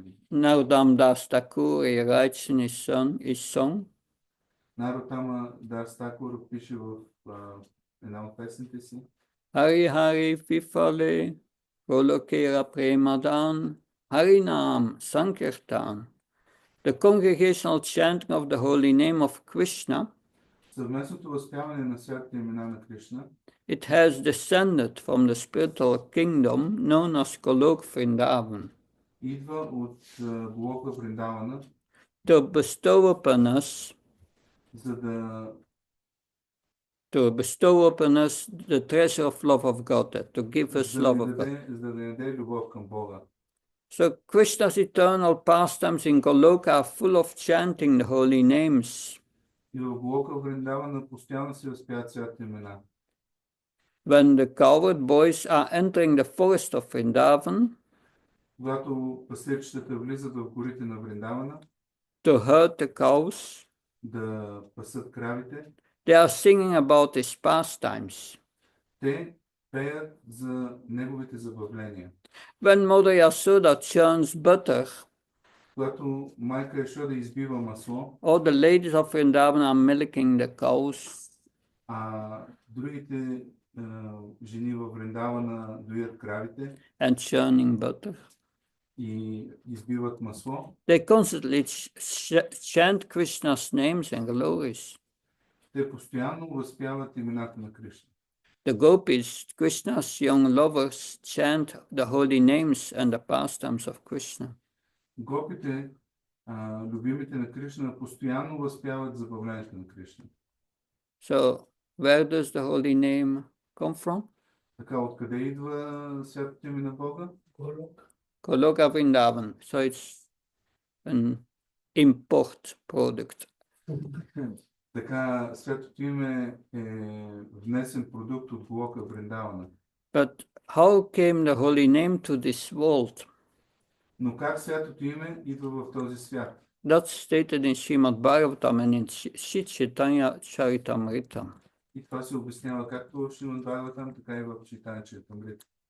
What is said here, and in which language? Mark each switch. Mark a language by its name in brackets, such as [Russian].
[English] Narottam Das Thakur writes in his song. [Bulgarian] Нароттама Дас Такур пише в една от песните си. [Bangla] Hari Hari Vifale Golokera Premadan Harinam Sankirtan. [English] The congregational chanting of the holy name of Krishna, [Bulgarian] Съвместното възпяване на святите имена на Кришна, [English] it has descended from the spiritual kingdom known as Golok Vrindavan. [Bulgarian] идва от Голока Вриндавана, [English] To bestow upon us [Bulgarian] за да [English] to bestow upon us the treasure of love of God, to give us love of God. [Bulgarian] За да ни даде любов към Бога. [English] So Krishna's eternal pastimes in Goloka are full of chanting the holy names. [Bulgarian] И в Голока Вриндавана постоянно се възпяват святите имена. [English] When the cowherd boys are entering the forest of Vrindavan, [Bulgarian] Когато пасечетата влизат в горите на Вриндавана, [English] to herd the cows, [Bulgarian] да пасат кравите, [English] they are singing about his pastimes. [Bulgarian] те пеят за неговите забавления. [English] When Mother Yasoda churns butter, [Bulgarian] Когато майка Яшода избива масло, [English] all the ladies of Vrindavan are milking the cows. [Bulgarian] а другите жени във Вриндавана доят кравите [English] And churning butter. [Bulgarian] и избиват масло, [English] They constantly chant Krishna's names and glories. [Bulgarian] те постоянно възпяват имената на Кришна. [English] The gopis, Krishna's young lovers, chant the holy names and the pastimes of Krishna. [Bulgarian] Гопите, любимите на Кришна, постоянно възпяват забавлението на Кришна. [English] So, where does the holy name come from? [Bulgarian] Така, откъде идва святото име на Бога? [English] Goloka Vrindavan. So it's an import product. [Bulgarian] Така, святото име е внесен продукт от Голока Вриндавана. [English] But how came the holy name to this world? [Bulgarian] Но как святото име идва в този свят? [English] That's stated in Srimad Bhagavatam and in Chaitanya Charitamrita. [Bulgarian] И това се обяснява както в Шримад Бхагаватам, така и в Чайтanya Чаритамрита.